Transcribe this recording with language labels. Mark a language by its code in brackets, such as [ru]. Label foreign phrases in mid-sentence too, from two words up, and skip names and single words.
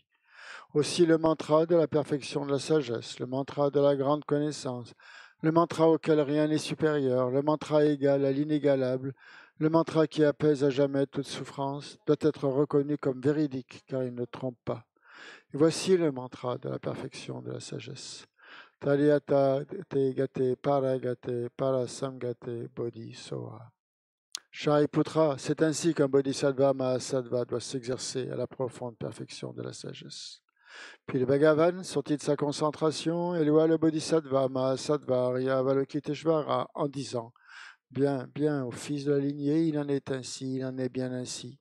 [fr] Aussi le mantra de la perfection de la sagesse, le mantra de la grande connaissance, le mantra auquel rien n'est supérieur, le mantra égal à l'inégalable, le mantra qui apaise à jamais toute souffrance, doit être reconnu comme véridique, car il ne trompe pas. Et voici le mantra de la perfection de la sagesse. [sa] तद्यथा ते गते पारगते पारसंगते बोधिस्वाहा. [fr] Shariputra, c'est ainsi qu'un bodhisattva mahasattva doit s'exercer à la profonde perfection de la sagesse. Puis le Bhagavan, sorti de sa concentration, éleva le bodhisattva mahasattva Arya Avalokiteshvara en disant: Bien, bien, ô fils de la lignée, il en est ainsi, il en est bien ainsi.